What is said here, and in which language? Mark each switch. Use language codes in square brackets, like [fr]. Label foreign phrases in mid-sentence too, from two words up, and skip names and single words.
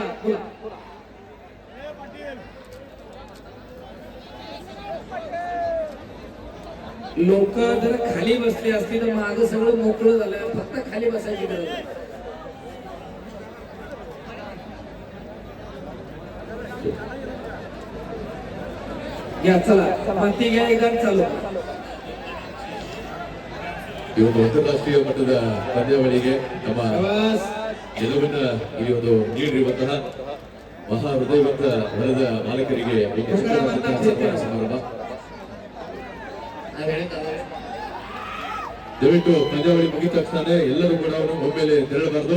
[mr] बोला लोक जर खाली बसली असती तर माझं सगळं मोकळं झालं. फक्त खाली बसायची गरज आहे. घ्या चला माती घ्या. एकदा चालू. [kn] ಈ ಒಂದು ಅಂತಾರಾಷ್ಟ್ರೀಯ ಮಟ್ಟದ ಪಂದ್ಯಾವಳಿಗೆ ನಮ್ಮ ಶಬಾಸ್. ಗೆಲುವನ್ನ ಈ ಒಂದು ನೀಡಿರುವಂತಹ ಮಹಾ ಹೃದಯವಂತ ಹೊಲದ ಮಾಲಕರಿಗೆ ಈ ಚಿತ್ರದಂತಹ ಸನ್ಮಾನ ಸಮಾರಂಭ. ದಯವಿಟ್ಟು ಪಂದ್ಯಾವಳಿ ಮುಗಿದ ತಕ್ಷಣ ಎಲ್ಲರೂ ಕೂಡ ಒಮ್ಮೆಲೆ ತೆರಳಬಾರದು.